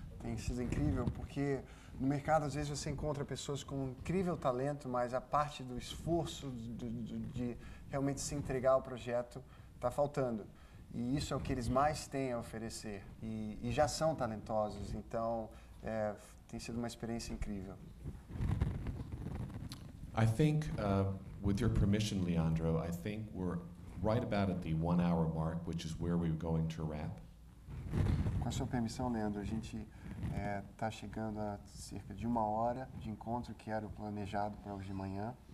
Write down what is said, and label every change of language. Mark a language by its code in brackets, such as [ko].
[pt] Tem sido incrível porque no mercado às vezes você encontra pessoas com um incrível talento, mas a parte do esforço de realmente se entregar ao projeto está faltando. E isso é o que eles mais têm a oferecer. E já são talentosos, então tem sido uma experiência incrível. [en] I think, with your permission, Leandro, I think we're right about at the 1 hour mark, which is where we're going to wrap. [pt] Com a sua permissão, Leandro, a gente está chegando a cerca de 1 hora de encontro que era o planejado para hoje de manhã.